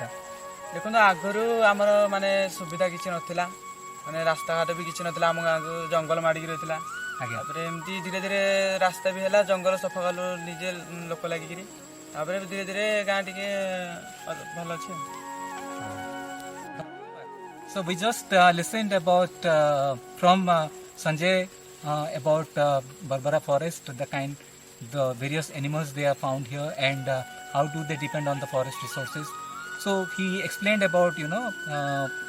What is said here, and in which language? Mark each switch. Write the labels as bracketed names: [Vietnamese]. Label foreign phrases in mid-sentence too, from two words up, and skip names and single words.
[Odia] ଦେଖନ୍ତୁ ଆଗରୁ ଆମର ମାନେ ସୁବିଧା କିଛି ନଥିଲା, ମାନେ ରାସ୍ତାଘାଟ ବି କିଛି ନଥିଲା. ଆମ ଗାଁକୁ ଜଙ୍ଗଲ ମାଡ଼ିକି ରହିଥିଲା. ଆଜ୍ଞା ତାପରେ ଏମିତି ଧୀରେ ଧୀରେ ରାସ୍ତା ବି ହେଲା, ଜଙ୍ଗଲ ସଫା କଲୁ ନିଜେ ଲୋକ ଲାଗିକିରି. ତାପରେ ଧୀରେ ଧୀରେ ଗାଁ ଟିକେ ଭଲ ଅଛି. [English] So we just listened about from Sanjay about Barbara forest, the various animals they are found here, and how do they depend on the forest resources. So he explained about all about Barbara forest.